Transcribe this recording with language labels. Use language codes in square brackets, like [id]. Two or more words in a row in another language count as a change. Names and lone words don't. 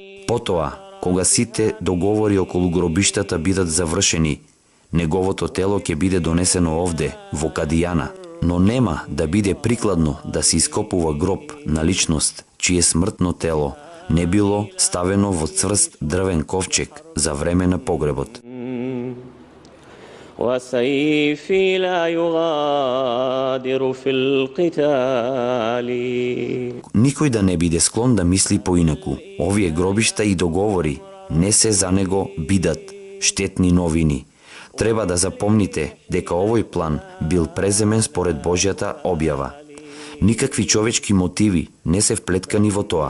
[mk] Потоа, кога сите договори околу гробиштата бидат завршени, неговото тело ќе биде донесено овде, во Кадијана, но нема да биде прикладно да се ископува гроб на личност чие смртно тело не било ставено во цврст дрвен ковчег за време на погребот. [ar] وسيفي لا يغادر في القتال. [mk] Никој да не биде склон да мисли поинаку. Овие гробишта и договори не се за него бидат штетни новини. Треба да запомните дека овој план бил преземен според Божјата објава. Никакви човечки мотиви не се вплеткани во тоа.